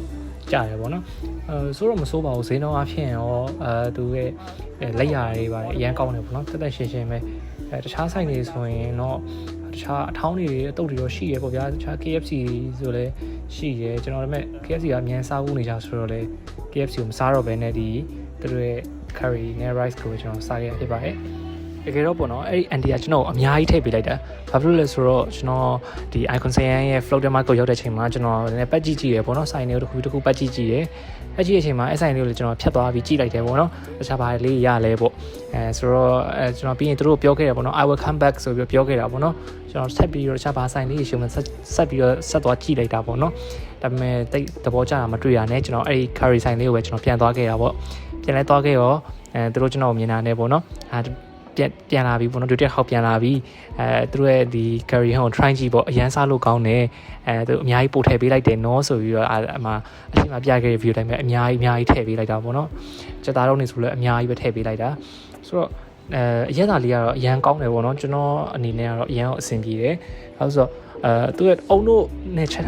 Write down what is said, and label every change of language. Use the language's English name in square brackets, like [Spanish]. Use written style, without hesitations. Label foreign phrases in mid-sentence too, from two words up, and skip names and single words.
[Burmese] ကျတယ်ပေါ့နော်ဆိုတော့မစိုးပါဘူးဈေးနှုန်းအဖြစ်ရောသူရဲ့လက်ရာတွေပါတယ်အရန်ကောင်းတယ်ပေါ့နော်တက်တက်ရှင်းရှင်းပဲတခြားဆိုင်တွေဆိုရင်တော့တခြားအထောင်းတွေအတုပ်တွေရောရှိရပေါ့ဗျာတခြား KFC ဆိုလဲရှိရကျွန်တော်ဒါပေမဲ့ KFC ကအမြန်စားဖို့နေကြဆိုတော့လဲ KFC ကိုမစားတော့ဘဲနဲ့ဒီသူတို့ရဲ့ curry နဲ့ rice ကိုကျွန်တော်စားခဲ့ရဖြစ်ပါတယ်တကယ်တော့ပေါ့နော်အဲ့ဒီ anti ကကျွန်တော်အများကြီးထည့်ပေးလိုက်တာဘာဖြစ်လို့လဲဆိုတော့ကျွန်တော်ဒီ icon CM ရဲ့ [English] floating market [Burmese] ရောက်တဲ့အချိန်မှာကျွန်တော်လည်းပတ်ကြ ည့်ရပေါ့နော်ဆိုင်တွေကိုတစ်ခုပတ်ကြည့်ရပတ်ကြည့်တဲ့အချိန်မှာအဲ့ဆိုင်တွေကိုလည်းကျွန်တော်ဖြတ်သွားပြီးကြည့်လိုက်တယ်ပေါ့နော်တခြားဘာလေးရလဲပေါ့ဆိုတော့ကျွန်တော်ပြီးရင်သူတို့ပြောခဲ့တယ်ပေါ့နော် [English] I will come back [Burmese] ဆိုပြီး ပြောခဲ့တာပေါ့နော်ကျွန်တော်ဆက်ပြီးတော့တခြားဘာဆိုင်လေးရှုံးမှဆက်ပြီးတော့ဆက်သွားကြည့်လိုက်တာပေါ့နော်ဒါပေမဲ့တိတ်သဘောကျတာမတွေ့ရနဲ့ကျွန်တော်အဲ့ဒီ curry ဆိုင်လေးကိုပဲကျွန်တော်ပြန်သွားခဲ့တာပေါ့ပြန်လဲသွားခဲ့ရောသူတို့ကျွန်တော်မြင်တာနဲ့ပေါ့နော်ပြန်လာပြီပေါ့နော်ဒုတိယခေါက်ပြန်လာပြီသူတို့ရဲ့ဒီ curry ဟော try ကြည့်ပေါ့အရန်စားလို့ကောင်းတယ်သူအများကြီးပို့ထည့်ပေးလိုက်တယ်နော်ဆိုပြီးတော့အမှအချိန်မှာပြခဲ့တဲ့ view တိုင်းပဲအများကြီးထည့်ပေးလိုက်တာပေါ့နော်စက်သားတော့နေဆိုလည်းအများကြီးပဲထည့်ပေးလိုက်တာဆိုတော့အရက်သားလေးကတော့အရန်ကောင်းတယ်ပေါ့နော်ကျွန်တော်အနေနဲ့ကတော့အရန်အဆင်ပြေတယ်အဲဆိုတော့သူရဲ့အုံတို့နဲ့ချက်